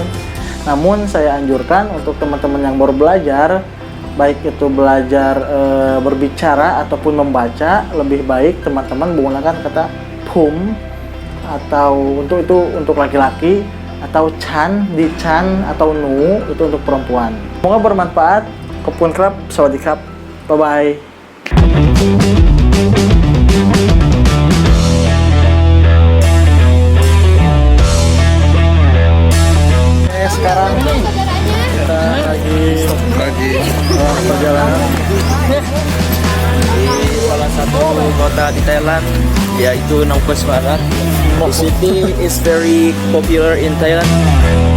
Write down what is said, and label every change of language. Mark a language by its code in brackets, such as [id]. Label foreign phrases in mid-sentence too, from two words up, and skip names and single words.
[id] Namun saya anjurkan untuk teman-teman yang baru belajar, baik itu belajar berbicara ataupun membaca, lebih baik teman-teman menggunakan kata pum, atau untuk laki-laki, atau chan, di chan, atau nu itu untuk perempuan. Semoga bermanfaat. [th] ขอบคุณครับ สวัสดีครับ, [en] bye bye. [id] Sekarang kita lagi perjalanan Di salah satu kota di Thailand, yaitu Nong Pes Barat. [en] The city is very popular in Thailand.